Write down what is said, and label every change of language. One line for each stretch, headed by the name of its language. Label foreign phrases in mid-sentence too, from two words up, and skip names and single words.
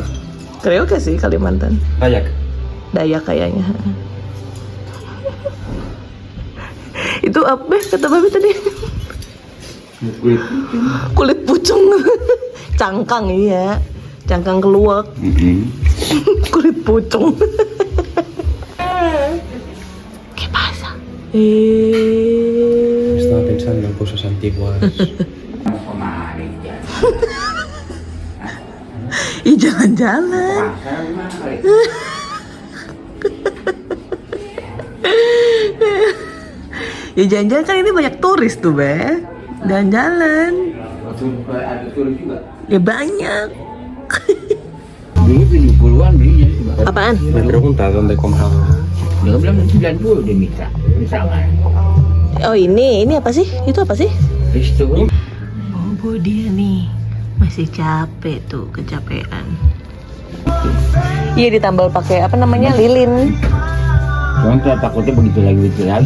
Indonesian: Krioke sih Kalimantan. Dayak kayaknya. Itu apa kata Babi tadi? Kulit pucung. Cangkang iya. Cangkang keluak. Kulit pucung.
Spanish: ¿Qué pasa? Estaba pensando en cosas antiguas.
Indonesian: Ih, jalan-jalan. Ya jalan-jalan kan ini banyak turis tuh be. Jalan-jalan. Ada turis juga. Ya banyak. Dulu 70-an belinya. Apaan?
Spanish: Me pregunta dónde compraba.
Indonesian: Dia bilang 90 dia minta. Misalnya. Oh ini apa sih? Itu apa sih? Resto. Bobo dia nih. Masih capek tuh, kecapean. Iya ditambal pakai lilin. Cuman takutnya begitu lagi.